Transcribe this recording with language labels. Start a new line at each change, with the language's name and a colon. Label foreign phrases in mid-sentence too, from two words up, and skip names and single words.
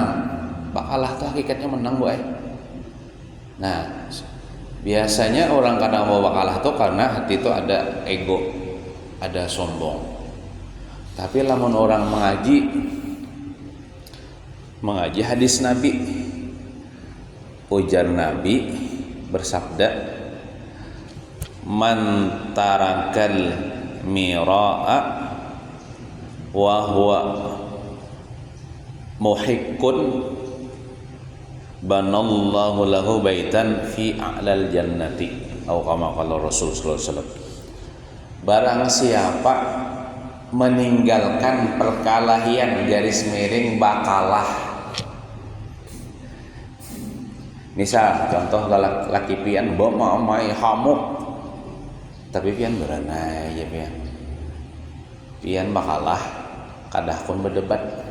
Banjar: Bakalah tuh hakikatnya menang, boy. Nah, biasanya orang kadang mau bakalah tuh karena hati itu ada ego, ada sombong. Tapi lamun orang mengaji hadis Nabi, ujar Nabi bersabda,
Arabic: من ترك المراء وهو محق بنى الله له بيتا في أعلى الجنة atau كما قال رسول صلى الله عليه وسلم.
Banjar: Barang siapa meninggalkan perkelahian garis miring bakalah. Misal contoh laki pian bawa mai hamuk, tapi pian beranai ya pian bakalah kadah pun berdebat.